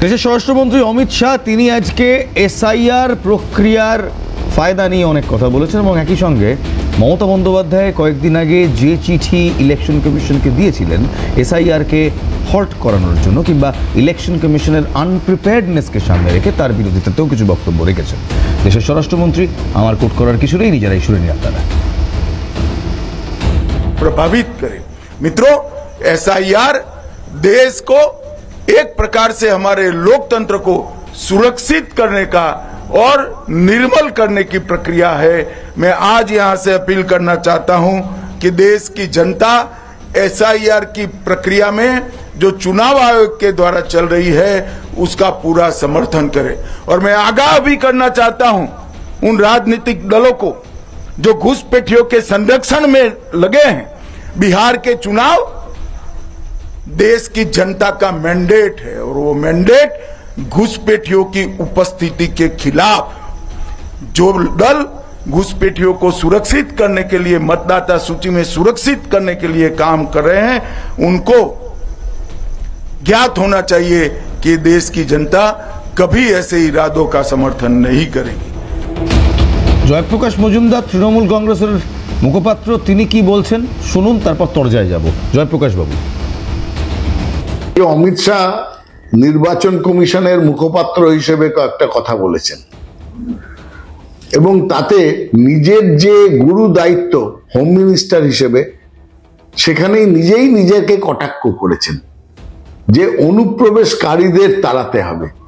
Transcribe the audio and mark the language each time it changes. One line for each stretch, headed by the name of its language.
Bangla: দেশের স্বরাষ্ট্রমন্ত্রী অমিত শাহ তিনি আজকে এসআইআর প্রক্রিয়ার ফায়দা নিয়ে অনেক কথা বলেছেন এবং একই সঙ্গে মমতা বন্দ্যোপাধ্যায় কয়েকদিন আগে যে চিঠি ইলেকশন কমিশনকে দিয়েছিলেন এসআইআরকে হল্ট করানোর জন্য কিংবা ইলেকশন কমিশনের আনপ্রিপেয়ার্ডনেসকে সামনে রেখে তার বিরোধিতাতেও কিছু বক্তব্য রেখেছেন দেশের স্বরাষ্ট্রমন্ত্রী। আমার কোট করার কিছু নেই, নিজেরাই শুনে নিন আপনারা।
Hindi: प्रभावित करे। मित्रों, एसआईआर देश को एक प्रकार से हमारे लोकतंत्र को सुरक्षित करने का और निर्मल करने की प्रक्रिया है। मैं आज यहां से अपील करना चाहता हूं कि देश की जनता एसआईआर की प्रक्रिया में जो चुनाव आयोग के द्वारा चल रही है उसका पूरा समर्थन करे। और मैं आगाह भी करना चाहता हूं उन राजनीतिक दलों को जो घुसपैठियों के संरक्षण में लगे हैं। बिहार के चुनाव देश की जनता का मैंडेट है और वो मैंडेट घुसपैठियों की उपस्थिति के खिलाफ, जो दल घुसपैठियों को सुरक्षित करने के लिए, मतदाता सूची में सुरक्षित करने के लिए काम कर रहे हैं, उनको ज्ञात होना चाहिए कि देश की जनता कभी ऐसे इरादों का समर्थन नहीं करेगी।
Bangla: জয়প্রকাশ মজুমদার তৃণমূল কংগ্রেসের মুখপাত্র, তিনি কি বলছেন শুনুন, তারপর তরজায় যাব। জয়প্রকাশ বাবু। অমিত শাহ নির্বাচন কমিশনের মুখপাত্র হিসেবে কয়েকটা কথা বলেছেন এবং তাতে নিজের যে গুরু দায়িত্ব হোম মিনিস্টার হিসেবে সেখানেই নিজেই নিজেকে কটাক্ষ করেছেন যে অনুপ্রবেশকারীদের তাড়াতে হবে।